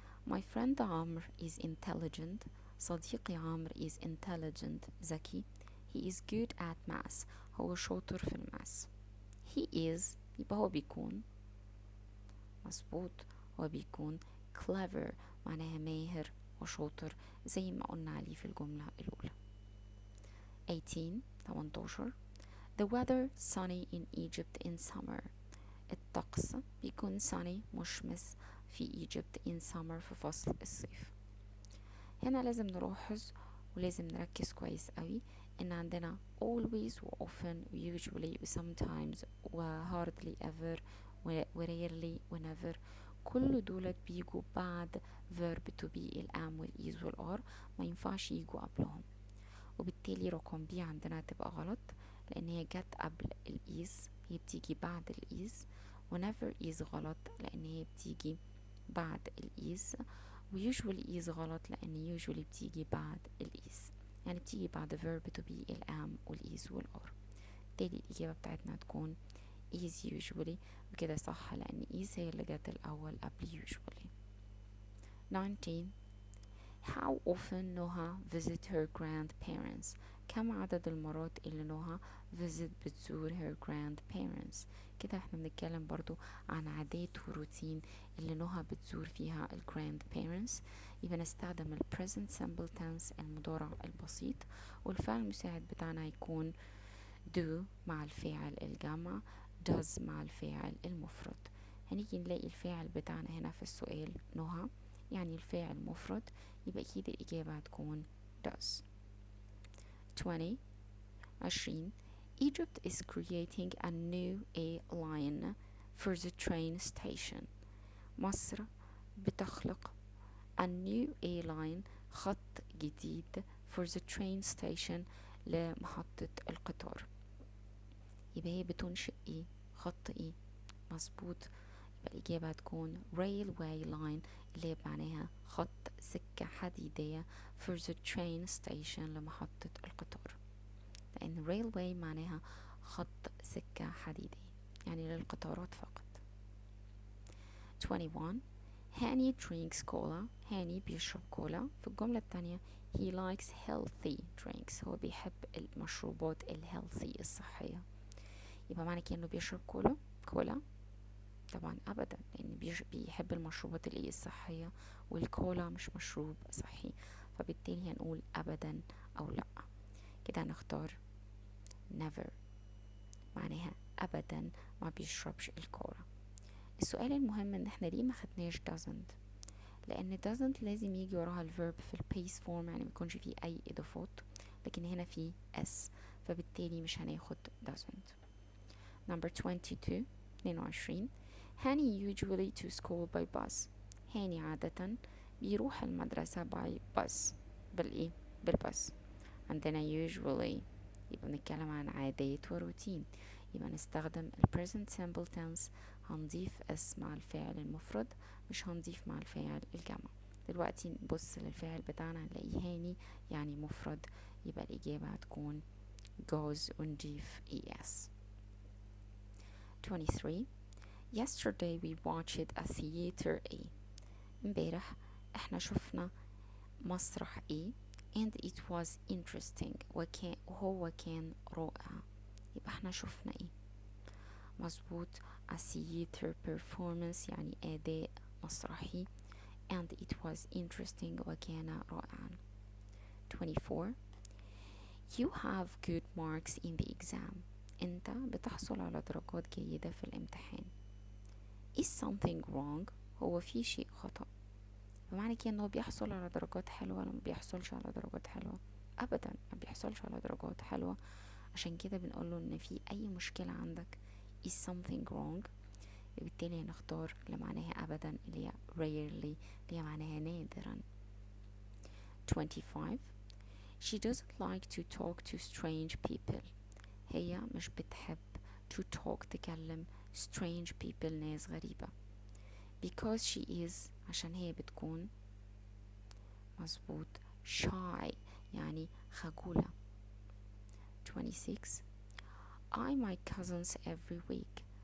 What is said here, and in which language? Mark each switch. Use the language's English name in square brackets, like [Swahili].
[English] my friend عمر is intelligent. [Arabic] صديقي عمر [English] is intelligent [Arabic] ذكي. [English] he is good at math. [Arabic] هو شاطر في الماس. [English] he is [Arabic] يبقى هو بيكون مظبوط، هو بيكون clever معناها ماهر وشاطر زي ما قلنا عليه في الجملة الأولى. 18. [English] the weather sunny in Egypt in summer. [Arabic] الطقس بيكون sunny مشمس في Egypt [English] in summer [Arabic] في فصل الصيف. هنا لازم نلاحظ ولازم نركز كويس قوي ان عندنا always و often و usually و sometimes و hardly ever و rarely و never، كل دولت بيجوا بعد verb to be الام والإيز والار، ما ينفعش يجوا قبلهم، وبالتالي رقم بي عندنا هتبقى غلط لان هي جت قبل الإيز، هي بتيجي بعد الإيز. و never is غلط لان هي بتيجي بعد الإيز، ويوجوالي is غلط لأن يوجوالي بتيجي بعد الإيز، يعني بتيجي بعد verb to be الام والإيز والار. بالتالي الإجابة بتاعتنا هتكون is usually، وكده صح لأن is هي اللي جت الأول قبل usually. [English] 19. how often Noha visit her grandparents. [Arabic] كم عدد المرات اللي نهى بتزور [English] her grandparents. [Arabic] كده احنا بنتكلم برضو عن عادات وروتين اللي نهى بتزور فيها ال grandparents. يبقى نستخدم ال present simple tense المضارع البسيط، والفعل المساعد بتاعنا هيكون do مع الفاعل الجمع، does مع الفاعل المفرد. هنيجي نلاقي الفاعل بتاعنا هنا في السؤال نهى، يعني الفاعل مفرد، يبقى أكيد الإجابة هتكون does. [English] 20 Egypt is creating a new A-line for the train station. [Arabic] مصر بتخلق [English] a new A-line [Arabic] خط جديد [English] for the train station [Arabic] لمحطة القطار. يبقى هي بتنشئ ايه؟ خط ايه؟ مظبوط، يبقى الإجابة هتكون railway line اللي معناها خط سكة حديدية [English] for the train station [Arabic] لمحطة القطار، لأن railway معناها خط سكة حديدية يعني للقطارات فقط. [English] 21 هاني drinks cola. [Arabic] هاني بيشرب كولا. في الجملة الثانية [English] he likes healthy drinks. [Arabic] هو بيحب المشروبات الهيلثي الصحية. يبقى معنى كده انه بيشرب كولا؟ طبعا ابدا، لان بيحب المشروبات اللي الصحية، والكولا مش مشروب صحي، فبالتالي هنقول ابدا او لا. كده هنختار never، معناها ابدا ما بيشربش الكولا. السؤال المهم ان احنا ليه ما خدناش doesn't؟ لان doesn't لازم يجي وراها الفيرب في البيس فورم، يعني ما يكونش فيه اي اضافات، لكن هنا فيه s، فبالتالي مش هناخد doesn't. [English] number 22 هاني usually to school by bus. [Arabic] هاني عادة بيروح المدرسة [English] by bus، [Arabic] بالباص. عندنا usually يبقى بنتكلم عن عادات وروتين، يبقى نستخدم ال present simple tense، هنضيف اس مع الفاعل المفرد، مش هنضيف مع الفاعل الجمع. دلوقتي نبص للفاعل بتاعنا هنلاقيه هاني يعني مفرد، يبقى الإجابة هتكون goes ونضيف es. [English] 23 Yesterday we watched a theater A. [Arabic] امبارح احنا شفنا مسرح A [English] and it was interesting، [Arabic] وهو كان رائع. يبقى احنا شفنا ايه؟ مظبوط، [English] a theater performance [Arabic] يعني أداء مسرحي، [English] and it was interesting [Arabic] وكان رائعا. [English] 24 You have good marks in the exam. [Arabic] انت بتحصل على درجات جيدة في الامتحان. [English] Is something wrong؟ [Arabic] هو في شيء خطأ. بمعنى كده انه بيحصل على درجات حلوة ولا ما بيحصلش على درجات حلوة؟ ابدا ما بيحصلش على درجات حلوة، عشان كده بنقوله ان في اي مشكلة عندك [English] is something wrong. [Arabic] بالتالي هنختار اللي معناها ابدا اللي هي rarely اللي هي معناها نادرا. [English] 25 She doesn't like to talk to strange people. [Arabic] هي مش بتحب [English] to talk [Arabic] تكلم [English] strange people [Arabic] ناس غريبة. [English] because she is [Arabic] عشان هي بتكون مظبوط shy يعني خجولة. [English] 26 I my cousins every week.